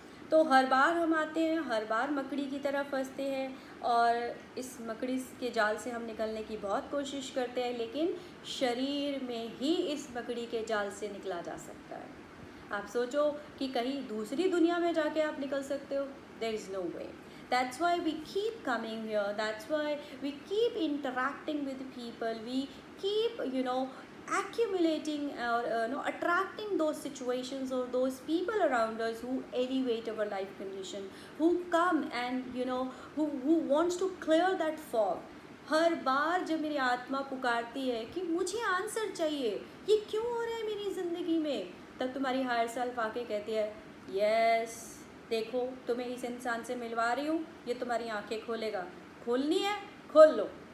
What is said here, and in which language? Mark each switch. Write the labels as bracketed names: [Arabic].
[Hindi] तो हर बार हम आते हैं, हर बार मकड़ी की तरह फंसते हैं और इस मकड़ी के जाल से हम निकलने की बहुत कोशिश करते हैं, लेकिन शरीर में ही इस मकड़ी के जाल से निकला जा सकता है। आप सोचो कि कहीं दूसरी दुनिया में जाके आप निकल सकते हो? [English] There is no way. That's why we keep coming here. That's why we keep interacting with people. We keep, accumulating or attracting those situations or those people around us who elevate our life condition, who come and who wants to clear that fog. [Hindi] हर बार जब मेरी आत्मा पुकारती है कि मुझे answer चाहिए, ये क्यों हो रहा है मेरी ज़िंदगी में, तब तुम्हारी हायर सेल्फ आके कहती है, यस देखो तुम्हें इस इंसान से मिलवा रही हूँ, ये तुम्हारी आंखें खोलेगा, खोलनी है खोल लो।